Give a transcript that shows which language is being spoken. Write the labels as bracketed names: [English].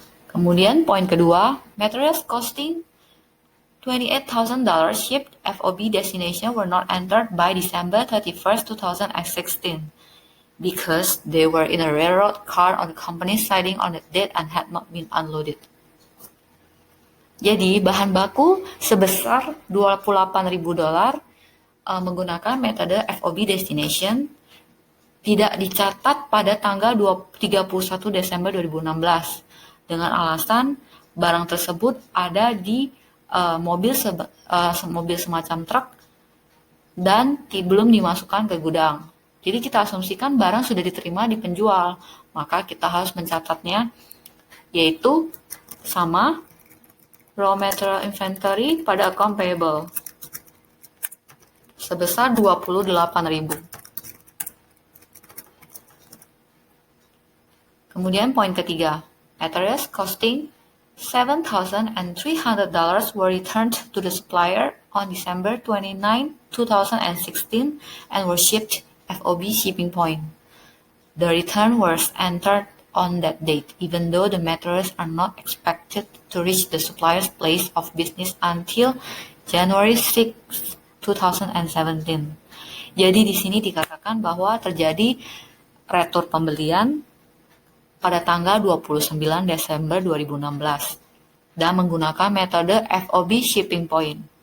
[English] Kemudian poin kedua, materials costing $28,000 shipped FOB destination were not entered by December 31st, 2016 because they were in a railroad car on the company's siding on the date and had not been unloaded. [Indonesian] Jadi, bahan baku sebesar $28.000 menggunakan metode FOB destination tidak dicatat pada tanggal 31 Desember 2016 dengan alasan barang tersebut ada di mobil semacam truk dan belum dimasukkan ke gudang. Jadi kita asumsikan barang sudah diterima di penjual, maka kita harus mencatatnya yaitu sama raw material inventory pada account payable sebesar $28.000. [English] Kemudian poin ketiga, materials costing $7,300 were returned to the supplier on December 29, 2016 and were shipped FOB shipping point. The return was entered on that date, even though the materials are not expected to reach the supplier's place of business until January 6, 2017. [Indonesian] Jadi di sini dikatakan bahwa terjadi retur pembelian pada tanggal 29 Desember 2016 dan menggunakan metode FOB shipping point.